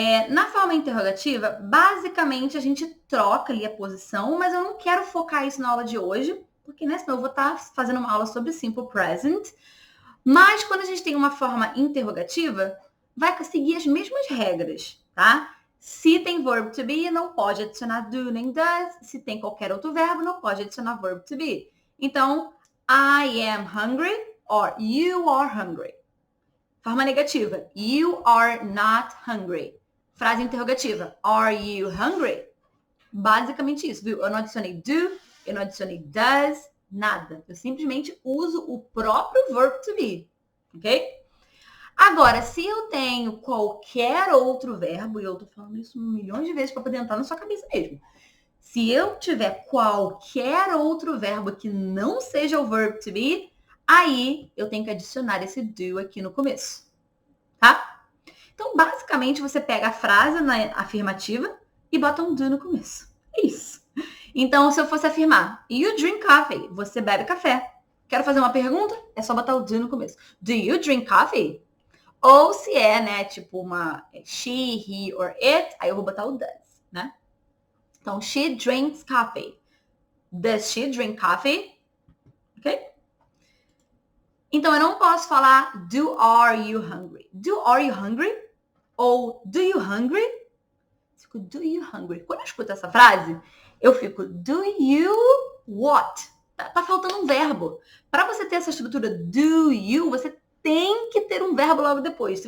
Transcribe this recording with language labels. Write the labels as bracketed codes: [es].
[pt] Na forma interrogativa, basicamente a gente troca ali a posição, mas eu não quero focar isso na aula de hoje, porque né, senão eu vou estar fazendo uma aula sobre simple present. Mas quando a gente tem uma forma interrogativa, vai seguir as mesmas regras, tá? Se tem verb to be, não pode adicionar do nem does. Se tem qualquer outro verbo, não pode adicionar verb to be. [en] Então, I am hungry or you are hungry. [pt] Forma negativa. [en] You are not hungry. [pt] Frase interrogativa. [en] Are you hungry? [pt] Basicamente isso, viu? Eu não adicionei do, eu não adicionei does, nada. Eu simplesmente uso o próprio verb to be. Ok? Agora, se eu tenho qualquer outro verbo, e eu tô falando isso milhões de vezes para poder entrar na sua cabeça mesmo. Se eu tiver qualquer outro verbo que não seja o verb to be, aí eu tenho que adicionar esse do aqui no começo, tá? Então, basicamente, você pega a frase na afirmativa e bota um do no começo. É isso. Então, se eu fosse afirmar, [en] you drink coffee, [pt] você bebe café. Quero fazer uma pergunta? É só botar o do no começo. [en] Do you drink coffee? [pt] Ou se é, né, tipo uma she, he or it, aí eu vou botar o does, né? [en] Então, she drinks coffee. Does she drink coffee? Ok? [pt] Então, eu não posso falar [en] do are you hungry? [pt] Do are you hungry? Ou do you hungry? Fico do you hungry. Quando eu escuto essa frase, eu fico [en] do you what? [pt] Tá faltando um verbo. Para você ter essa estrutura do you, você tem que ter um verbo logo depois.